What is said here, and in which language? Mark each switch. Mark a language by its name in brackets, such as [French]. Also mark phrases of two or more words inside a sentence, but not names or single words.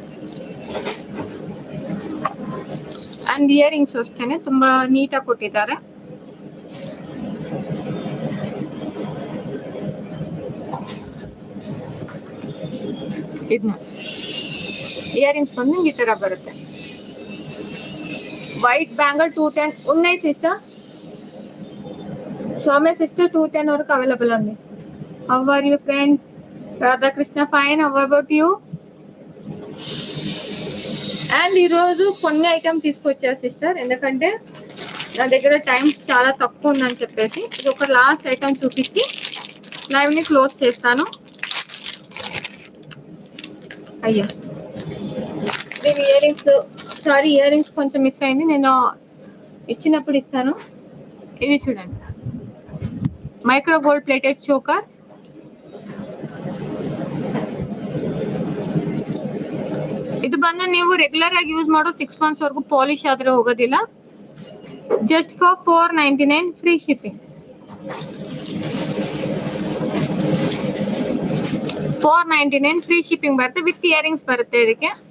[English] and earrings [Kannada] ಅಷ್ಟೇನೆ ತುಂಬಾ ನೀಟಾಗಿ ಕೊಟ್ಟಿದ್ದಾರೆ. ಇದನ್ನ ಇಯರಿಂಗ್ಸ್ ಬಂದು ಈ ತರ ಬರುತ್ತೆ. [English] White bangle [Telugu] 210 ఉన్నాయి సిస్టర్. సౌమ్య సిస్టర్ 210 వరకు అవైలబుల్ ఉంది. [English] How are you friend? Radhakrishna fine. How about you? [Telugu] అండ్ ఈరోజు కొన్ని ఐటమ్ తీసుకొచ్చారు సిస్టర్, ఎందుకంటే నా దగ్గర టైం చాలా తక్కువ ఉందని చెప్పేసి ఇది ఒక [English] last item [Telugu] చూపించి లైవ్ని క్లోజ్ చేస్తాను. అయ్యా దీని ఇయరింగ్స్, [English] sorry earrings [Telugu] కొంచెం మిస్ అయింది, నేను ఇచ్చినప్పుడు ఇస్తాను. ఇది చూడండి, [English] micro gold plated choker. [Kannada] ಇದು ಬಂದು ನೀವು ರೆಗ್ಯುಲರ್ ಆಗಿ ಯೂಸ್ ಮಾಡೋ 6 ಮಂತ್ಸ್ ವರೆಗೂ ಪಾಲಿಶ್ ಆದ್ರೆ ಹೋಗೋದಿಲ್ಲ. [English] Just for 499 free shipping. [Kannada] 499 [English] free shipping [Kannada] ಬರುತ್ತೆ, [English] with earrings [Kannada] ಬರುತ್ತೆ ಇದಕ್ಕೆ.